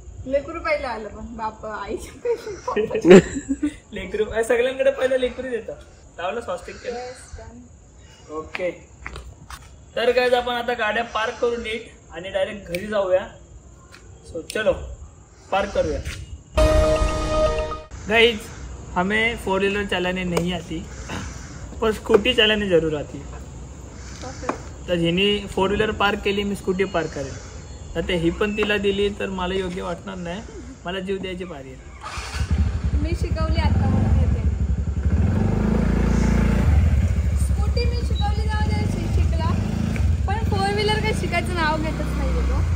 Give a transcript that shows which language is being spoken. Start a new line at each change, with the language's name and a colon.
Marathi: लेकरू पहिलं आलं पण बाप आईच्या लेकरू सगळ्यांकडे पहिलं लेकरू येतं. लावलं स्वस्तिक केलं. ओके. तर गाइस आपण आता गाड्या पार्क करू नीट आणि डायरेक्ट घरी जाऊया. सो चलो पार्क करूया.
Hindi: गाइस हमें 4 व्हीलर चलाने नहीं आती, पर स्कूटी चलाने जरूर आती है.
Marathi: तर हिने 4 व्हीलर पार्क केली, मी स्कूटी पार्क करेल. तर ते ही पण तिला दिली तर मला योग्य वाटणार नाही. मला जीव द्यायची पारी आहे. मी शिकवली आता, मला येते स्कूटी. मी शिकवली, जाऊ दे शिकला. पण 4 व्हीलर काही शिकायचं नाव घेतच नाही लोक.